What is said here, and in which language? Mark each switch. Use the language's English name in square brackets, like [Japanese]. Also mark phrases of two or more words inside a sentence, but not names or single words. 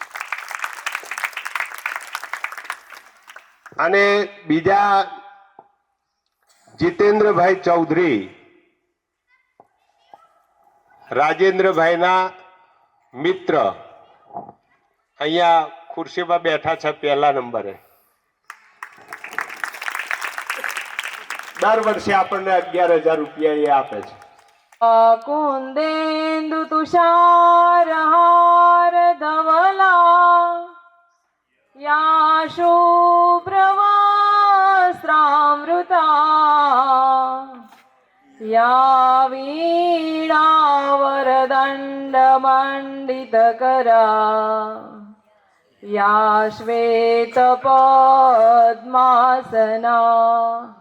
[Gujarati] અને બીજા જીતેન્દ્રભાઈ ચૌધરી, રાજેન્દ્રભાઈના મિત્ર, અહીંયા ખુરશીમાં બેઠા છે પહેલા નંબરે. દર વર્ષે આપણને 11,000 રૂપિયા એ આપે છે. [Sanskrit] कुन्देन्दु तुषारहार धवला या शुभ्रवस्त्रामृता या वीणावरदण्डमण्डितकरा या श्वेतपद्मासना